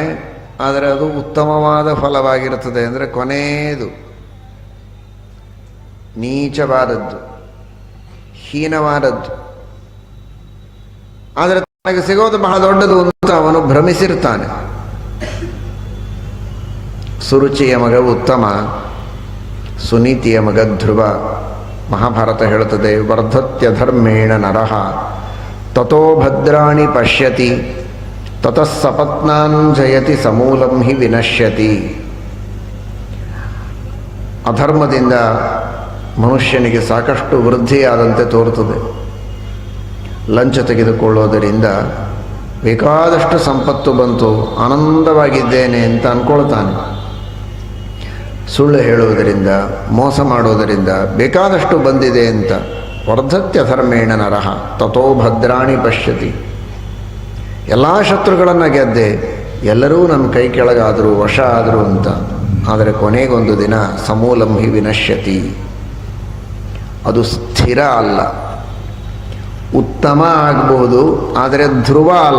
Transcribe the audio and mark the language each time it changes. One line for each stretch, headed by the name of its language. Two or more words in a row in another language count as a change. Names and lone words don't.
Kannada: ಆದರೆ ಅದು ಉತ್ತಮವಾದ ಫಲವಾಗಿರುತ್ತದೆ ಅಂದರೆ ಕೊನೆಯದು, ನೀಚವಾದದ್ದು, ಹೀನವಾದದ್ದು. ಆದರೆ ತನಗೆ ಸಿಗೋದು ಬಹಳ ದೊಡ್ಡದು ಅಂತ ಅವನು ಭ್ರಮಿಸಿರ್ತಾನೆ. ಸುರುಚಿಯ ಮಗ ಉತ್ತಮ, ಸುನೀತಿಯ ಮಗ ಧ್ರುವ. ಮಹಾಭಾರತ ಹೇಳುತ್ತದೆ,
Sanskrit: ವರ್ಧತ್ಯ ಧರ್ಮೇಣ ನರಃ ತಥೋ ಭದ್ರಾಣಿ ಪಶ್ಯತಿ ತತಃ ಸಪತ್ನಾನ್ ಜಯತಿ ಸಮೂಲಂ ಹಿ ವಿನಶ್ಯತಿ.
Kannada: ಅಧರ್ಮದಿಂದ ಮನುಷ್ಯನಿಗೆ ಸಾಕಷ್ಟು ವೃದ್ಧಿಯಾದಂತೆ ತೋರುತ್ತದೆ. ಲಂಚ ತೆಗೆದುಕೊಳ್ಳೋದರಿಂದ ಬೇಕಾದಷ್ಟು ಸಂಪತ್ತು ಬಂತು, ಆನಂದವಾಗಿದ್ದೇನೆ ಅಂತ ಅಂದ್ಕೊಳ್ತಾನೆ. ಸುಳ್ಳು ಹೇಳುವುದರಿಂದ, ಮೋಸ ಮಾಡುವುದರಿಂದ ಬೇಕಾದಷ್ಟು ಬಂದಿದೆ ಅಂತ.
Sanskrit: ವರ್ಧತ್ಯ ಧರ್ಮೇಣ ನರಃ ತಥೋ ಭದ್ರಾಣಿ ಪಶ್ಯತಿ.
Kannada: ಎಲ್ಲ ಶತ್ರುಗಳನ್ನು ಗೆದ್ದೆ, ಎಲ್ಲರೂ ನನ್ನ ಕೈ ಕೆಳಗಾದರು, ವಶ ಆದರು ಅಂತ. ಆದರೆ ಕೊನೆಗೊಂದು ದಿನ
Sanskrit: ಸಮೂಲಂ ಹಿ ವಿನಶ್ಯತಿ,
Kannada: ಅದು ಸ್ಥಿರ ಅಲ್ಲ. ಉತ್ತಮ ಆಗಬಹುದು, ಆದರೆ ಧ್ರುವ ಅಲ್ಲ.